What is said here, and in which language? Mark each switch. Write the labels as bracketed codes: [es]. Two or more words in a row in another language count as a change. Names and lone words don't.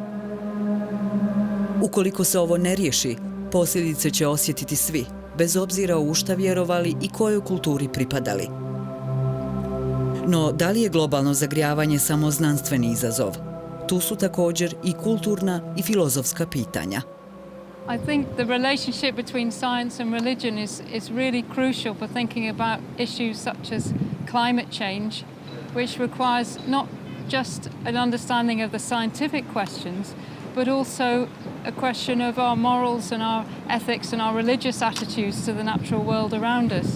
[bs] Ukoliko se ovo ne riješi, posljedice će osjetiti svi, bez obzira u šta vjerovali i kojoj kulturi pripadali. No, da li je globalno zagrijavanje samo znanstveni izazov? Tu su također i kulturna i filozofska pitanja. [en] I think the relationship between science and religion is really crucial for thinking about issues such as climate change, which requires not just an understanding of the scientific questions, but also a question of our morals and our ethics and our religious attitudes to the natural world around us.